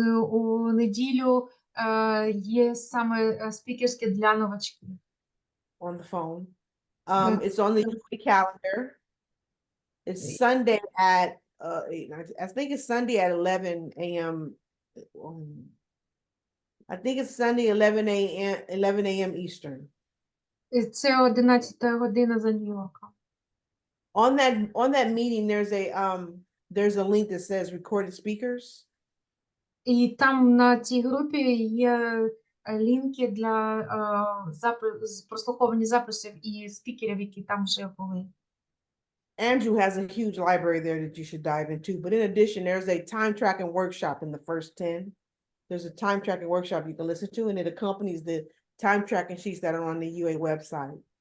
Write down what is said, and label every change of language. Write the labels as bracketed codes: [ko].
[uk] У неділю є саме спікерське для новачків. [en] On the phone. It's on the UA calendar. It's Sunday at I think it's Sunday at 11 a.m. I think it's Sunday 11 a.m. Eastern. [uk] Це 11 година за Нью-Йорком. [en] On that meeting, there's a link that says recorded speakers. [uk] І там на цій групі є лінки для прослуховування записів і спікерів, які там вже були. [en] Andrew has a huge library there that you should dive into. But in addition, there's a time tracking workshop in the first 10. There's a time tracking workshop you can listen to, and it accompanies the time tracking sheets that are on the UA website.